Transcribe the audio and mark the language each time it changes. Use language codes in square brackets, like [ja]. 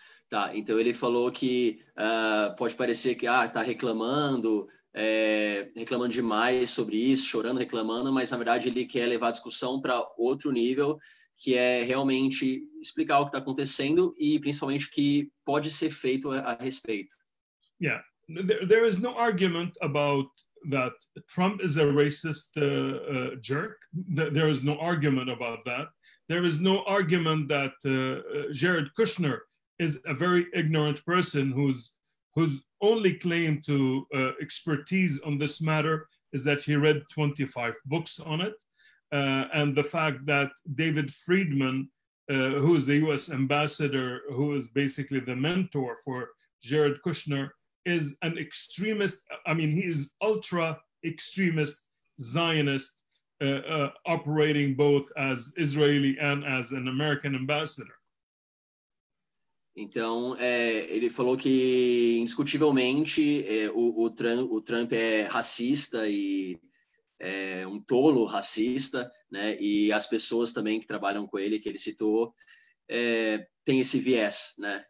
[pt] Tá, então ele falou que pode parecer que tá reclamando, reclamando demais sobre isso, chorando, reclamando, mas na verdade ele quer levar a discussão para outro nível, que é realmente explicar o que está acontecendo e principalmente o que pode ser feito a respeito. [en] Yeah, there is no argument about that Trump is a racist jerk. There is no argument about that. There is no argument that Jared Kushner is a very ignorant person whose only claim to expertise on this matter is that he read 25 books on it. And the fact that David Friedman, who is the US ambassador, who is basically the mentor for Jared Kushner, is an extremist. I mean, he is ultra extremist Zionist, operating both as Israeli and as an American ambassador. [pt] Então, ele falou que, indiscutivelmente, o Trump é racista e é um tolo racista, né? E as pessoas também que trabalham com ele, que ele citou, tem esse viés, né?